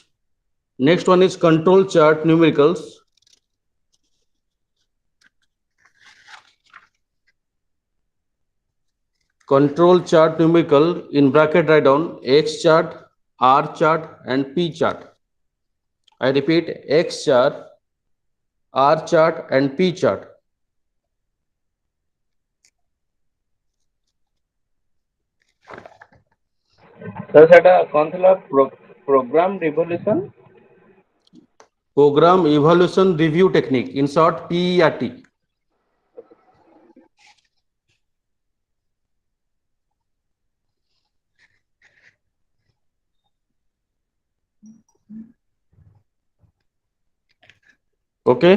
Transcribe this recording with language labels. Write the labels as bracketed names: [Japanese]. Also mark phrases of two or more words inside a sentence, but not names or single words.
[English] Next one is control chart numericals. Control chart numerical in bracket write down X chart, R chart and P chart. I repeat X chart, R chart and P chart. [Odia] ତ ସେଟା କଣ ଥିଲା [English] program revolution Program evaluation review technique, in short PERT. Okay.